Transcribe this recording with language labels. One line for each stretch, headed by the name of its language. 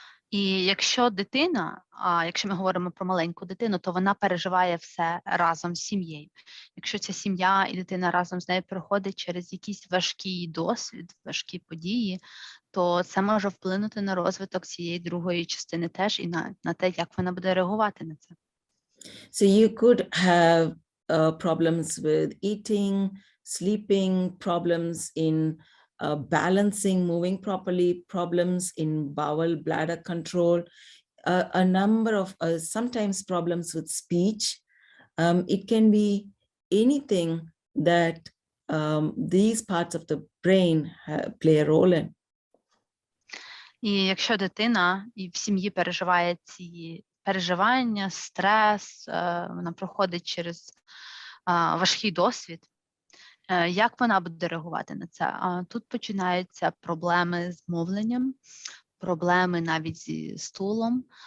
Ukrainian: І якщо дитина, якщо ми говоримо про маленьку дитину, то вона переживає все разом з сім'єю. Якщо ця сім'я і дитина разом з нею проходить через якийсь важкий досвід, важкі події, то це може вплинути на розвиток цієї другої частини теж і на те, як вона буде реагувати на це.
English: So you could have problems with eating, sleeping, problems in balancing, moving properly, problems in bowel, bladder control, a number of sometimes problems with speech. It can be anything that these parts of the brain play a role in.
Ukrainian: І якщо дитина і в сім'ї переживає ці переживання, стрес, вона проходить через важкий досвід, як вона буде реагувати на це? Тут починаються проблеми з мовленням, проблеми навіть зі стулом,